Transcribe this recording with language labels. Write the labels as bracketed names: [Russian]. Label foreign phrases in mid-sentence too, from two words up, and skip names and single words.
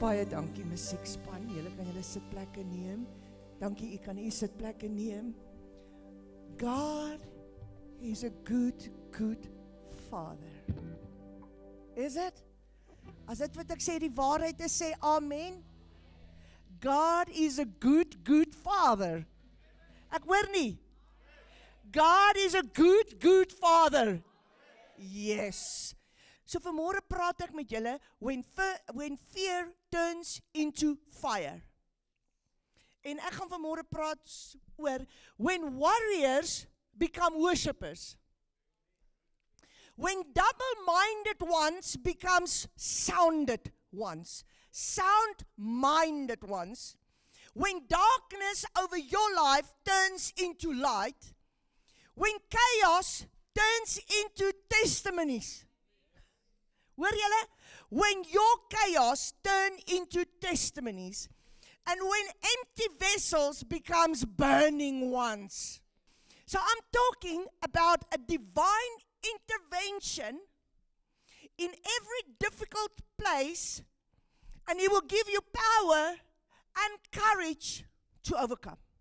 [Afrikaans] Dankie musiekspan, julle kan julle sitplekke neem. Dankie, u kan u sitplekke neem. [English] God is a good, good Father. Is it? [Afrikaans] As dit wat ek sê die waarheid is, sê amen. [English] God is a good, good Father. [Afrikaans] Ek hoor nie. [English] God is a good, good Father. [Afrikaans] Yes. So vanmôre praat ek met julle [English] when fear turns into fire. [Afrikaans] En ek gaan vanmôre praat oor [English] when warriors become worshippers. When double-minded ones becomes sounded ones. Sound-minded ones. When darkness over your life turns into light. When chaos turns into testimonies. [Afrikaans] Hoor julle? [English] When your chaos turn into testimonies. And when empty vessels becomes burning ones. So I'm talking about a divine intervention in every difficult place, and He will give you power and courage to overcome.